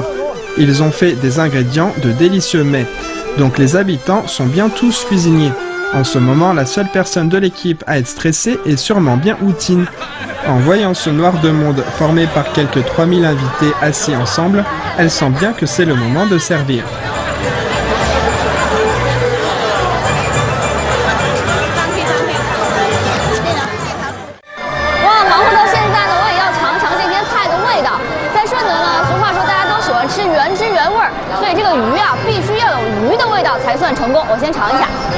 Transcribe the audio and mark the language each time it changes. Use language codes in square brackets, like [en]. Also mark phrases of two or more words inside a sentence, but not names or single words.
[fr] Ils ont fait des ingrédients de délicieux mets. Donc les habitants sont bien tous cuisiniers. En ce moment, la seule personne de l'équipe à être stressée est sûrement bien Wu Tin. En voyant ce noir de monde formé par quelques 3000 invités assis ensemble, elle sent bien que c'est le moment de servir. [zh] 所以这个鱼啊，必须要有鱼的味道才算成功。我先尝一下。